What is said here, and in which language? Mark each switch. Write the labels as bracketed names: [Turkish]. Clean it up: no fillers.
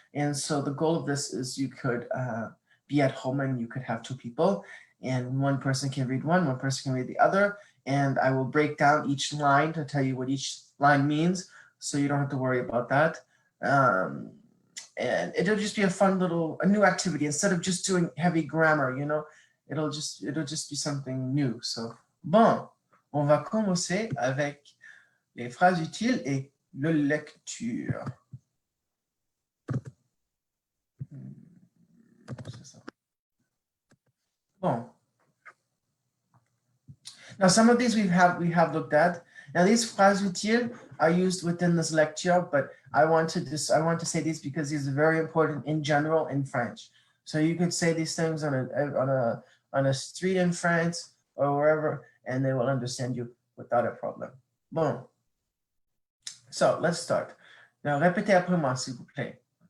[English] And so the goal of this is you could be at home and you could have two people, and one person can read one person can read the other. And I will break down each line to tell you what each line means, so you don't have to worry about that. And it'll just be a new activity instead of just doing heavy grammar, you know. It'll just be something new. [French] So, bon, on va commencer avec les phrases utiles et la lecture. C'est ça. Bon. [English] Now, some of these we have looked at. Now, these phrases utiles are used within this lecture, but I want to say these because these are very important in general in French. So you could say these things on a street in France or wherever, and they will understand you without a problem. Bon. So let's start. [French] Now, répétez après moi, s'il vous plaît.